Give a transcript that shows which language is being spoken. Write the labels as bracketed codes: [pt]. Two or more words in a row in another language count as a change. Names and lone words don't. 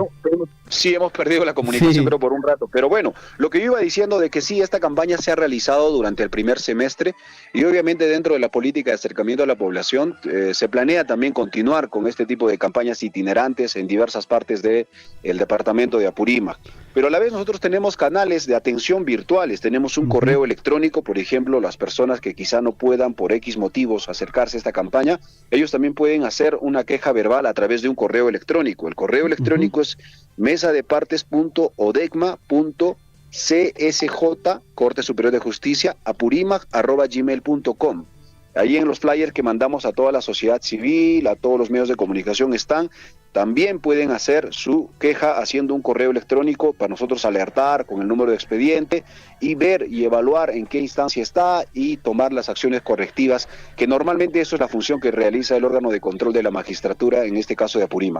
[es] Sí, hemos perdido la comunicación, pero por un rato. Pero bueno, lo que yo iba diciendo de que sí, esta campaña se ha realizado durante el primer semestre y obviamente dentro de la política de acercamiento a la población se planea también continuar con este tipo de campañas itinerantes en diversas partes del departamento de Apurímac. Pero a la vez nosotros tenemos canales de atención virtuales, tenemos un correo electrónico, por ejemplo, las personas que quizá no puedan por X motivos acercarse a esta campaña, ellos también pueden hacer una queja verbal a través de un correo electrónico. El correo electrónico es mesadepartes.odecma.csj, Corte Superior de Justicia, apurimac@gmail.com. Ahí en los flyers que mandamos a toda la sociedad civil, a todos los medios de comunicación están, también pueden hacer su queja haciendo un correo electrónico para nosotros alertar con el número de expediente y ver y evaluar en qué instancia está y tomar las acciones correctivas, que normalmente eso es la función que realiza el órgano de control de la magistratura, en este caso de Apurímac.